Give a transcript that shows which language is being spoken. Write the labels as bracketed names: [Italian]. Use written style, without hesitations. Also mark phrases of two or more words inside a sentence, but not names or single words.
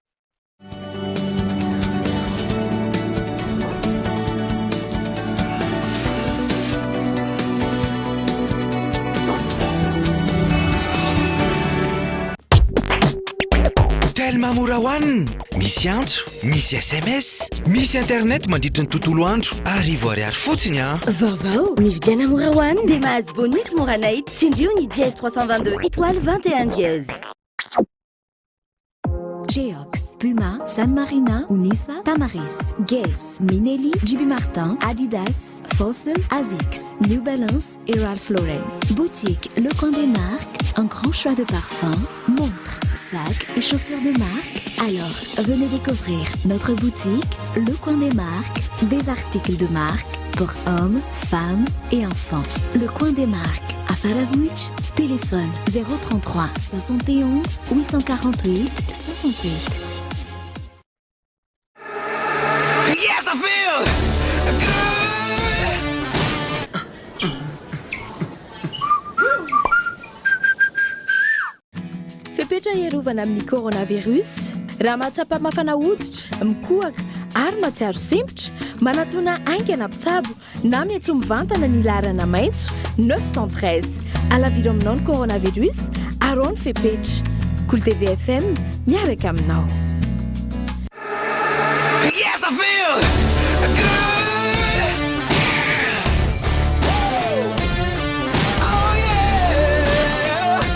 [Malagasy] Telma mora hoanina, misy antso, misy SMS, misy internet mandritra ny tontolo andro, arivo ariary fotsiny a. Vaovao, mividiana mora hoanina dia mahazo bonus mora night tsindrio ny dièse 322 étoile 21 dièse. [French] Geox, Puma, San Marina, Unisa, Tamaris, Guess, Minelli, JB Martin, Adidas, Fossil, Asics, New Balance et Ralph Lauren. Boutique Le Coin des Marques, un grand choix de parfums, montres, sacs et chaussures de marque. Alors, venez découvrir notre boutique Le Coin des Marques, des articles de marque pour hommes, femmes et enfants. Le Coin des Marques à Faravouch, téléphone 033 71 848 68. [English] Yes, I feel good. [Malagasy] Fepetra iarovana amin'ny coronavirus, raha mahatsapa mafana hoditra, mikohaka ary matsiaro sempotra, manatona aingana mpitsabo na miantso mivantana ny larana maitso 913 alaviro aminao ny coronavirus arao ny fepetra. Cool TV FM miaraka aminao. [English] Yes, I feel good. Oh yeah.